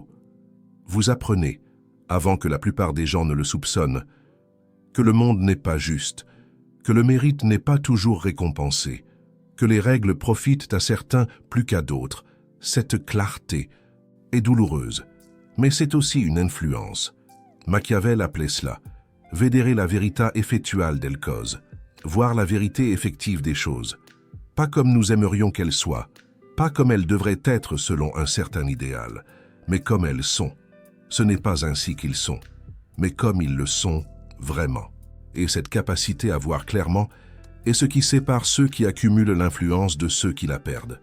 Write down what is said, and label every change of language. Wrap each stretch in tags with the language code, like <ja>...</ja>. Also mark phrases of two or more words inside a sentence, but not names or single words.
<fr>Vous apprenez, avant que la plupart des gens ne le soupçonnent, que le monde n'est pas juste, que le mérite n'est pas toujours récompensé, que les règles profitent à certains plus qu'à d'autres. Cette clarté est douloureuse, mais c'est aussi une influence. Machiavel appelait cela «</fr> <it>vedere la verità effettuale del cose »,</it> <fr>voir la vérité effective des choses, pas comme nous aimerions qu'elles soient, pas comme elles devraient être selon un certain idéal, mais comme elles sont. Ce n'est pas ainsi qu'ils sont, mais comme ils le sont vraiment. Et cette capacité à voir clairement est ce qui sépare ceux qui accumulent l'influence de ceux qui la perdent.</fr>